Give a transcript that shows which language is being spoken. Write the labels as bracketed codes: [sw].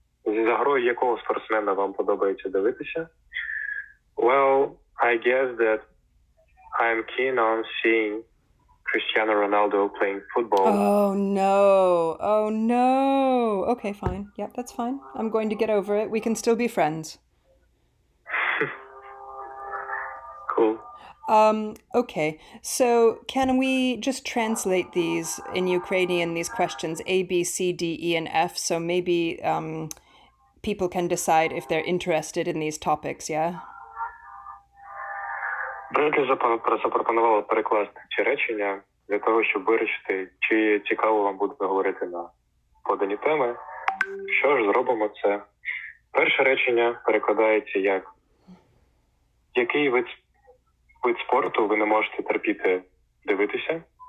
[uk] За грою якого спортсмена вам подобається дивитися? [en] Well, I guess that I'm keen on seeing Cristiano Ronaldo playing football. Oh, no. Oh, no. Okay, fine. Yep, that's fine. I'm going to get over it. We can still be friends. Cool. Okay, so can we just translate these in Ukrainian, these questions A, B, C, D, E, and F, so maybe people can decide if they're interested in these topics, yeah? [uk] Бредлі запропонувала перекласти ці речення для того, щоб вирішити, чи цікаво вам буде говорити на подані теми. Що ж, зробимо це. Перше речення перекладається як який вид спорту ви не можете терпіти дивитися.